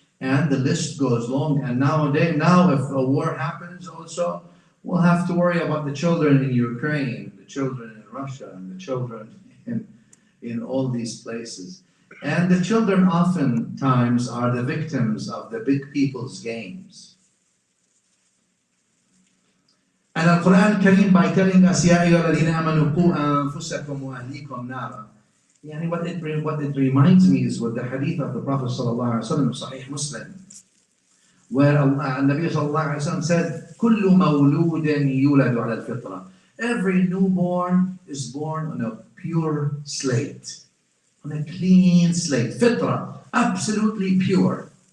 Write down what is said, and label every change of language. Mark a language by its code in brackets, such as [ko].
[en] And the list goes long. And now if a war happens also, we'll have to worry about the children in Ukraine, the children in Russia, and the children in all these places. And the children oftentimes are the victims of the big people's games. And Al-Quran Al-Kareem, by telling us, [ar] يَا أَيُّهَا الَّذِينَ آمَنُوا قُوا أَنفُسَكُمْ وَأَهْلِيكُمْ نَارًا. [en] What it reminds me is with the hadith of the Prophet sallallahu alaihi wasallam, Sahih Muslim, where Nabi sallallahu alaihi wasallam said, [ar] كُلُّ مَوْلُودٍ يُولَدُ عَلَى الْفِطْرَةِ. [en] Every newborn is born on a pure slate, on a clean slate, fitra, absolutely pure.